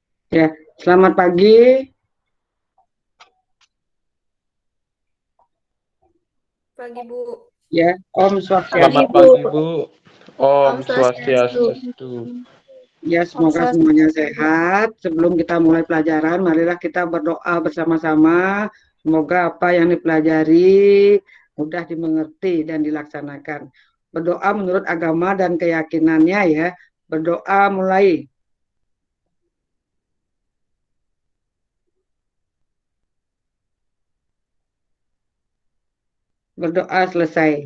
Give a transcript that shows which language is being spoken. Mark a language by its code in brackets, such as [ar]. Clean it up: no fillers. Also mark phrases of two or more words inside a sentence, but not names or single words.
[id] Ya, selamat pagi. Pagi, Bu. Ya, Om Selamat Swastiastu. pagi, Bu. Om Om Swastiastu. Swastiastu. Ya, Om semoga semuanya Swastiastu. sehat. Sebelum kita mulai pelajaran, marilah kita berdoa bersama-sama. Semoga apa yang dipelajari mudah dimengerti dan dilaksanakan. Berdoa menurut agama dan keyakinannya ya. Berdoa mulai. Berdoa selesai.